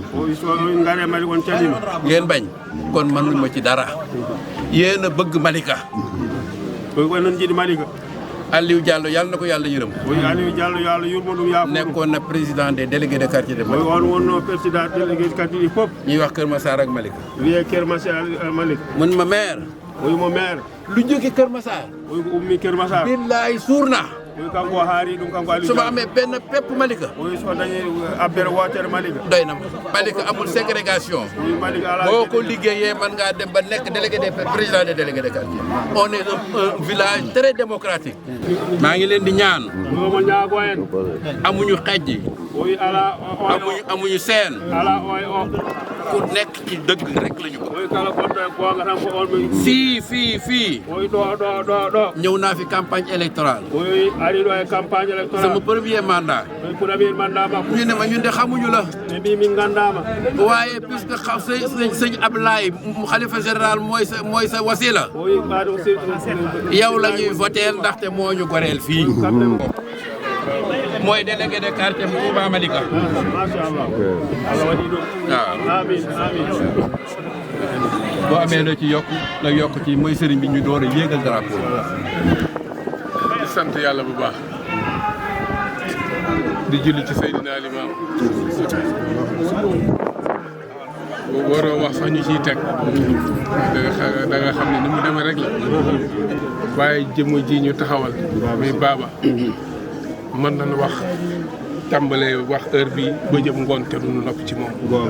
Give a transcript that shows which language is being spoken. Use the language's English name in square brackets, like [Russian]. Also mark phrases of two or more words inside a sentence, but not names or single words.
[Wolof] ngeen bañ kon mënuñ ma ci dara yéen a bëgg Malika Aliou Diallo yàlla na ko yàlla yërëm [Fula] Aliou Diallo yàlla yurmo yaa [Wolof] nekkoon na [French] président des délégués de quartier de [Wolof] Malika [Fula] wonno [French] président délégué de quartier [Fula] fop [Wolof] ñuy wax Kër Massar ak Malika [Fula] wiye Kër Massar Malika [Wolof] mun ma maire [Fula] mo maire [Wolof] lu jóge Kër Massar [Fula] ko ummi Kër Massar [Wolof] billaay suur na [Fula] kanko haari ɗum kanko Aliou [Wolof] su ma amee benn pepp Malika [Fula] so dañi abbere wotere Malika [Wolof] doy na Malika amul ségrégation boo ko liggéeyee man ngaa dem ba nekk [French] délégué des président des délégués de quartier on est un village très démocratique [Wolof] maa ngi leen di ñaan [Fula] mo ñaago en [Wolof] amuñu xejji amuñu seen ku nekk ci dëgg rek la ñu bëgg fii ñëw naa fi [French] campagne électorale [Wolof] sama [French] premier mandat [Wolof] ñu ne ma ñun de xamuñu la waaye puisque sëñ Ablaye xalifa général mooy sa wasila yow la ñuy voteel ndaxte moo ñu goreel fii mooy délégué de quartier bu Touba Malika. [Arabic] Macha Allah. [Fula] Allah wadi do. [Arabic] Amin amin. [Wolof] boo amee la ci yokk la yokk ci mooy sëriñ bi ñu door a yéegal drapeau di sant yàlla bu baax di julli ci Seydina Limam waroo wax sax ñu ciy teg da nga xam ne ni mu demee rek la waaye jëmm ji ñu taxawal muy Baba mën nañu wax tàmbalee wax heure bi ba jëm ngoon te duñu nopp ci moom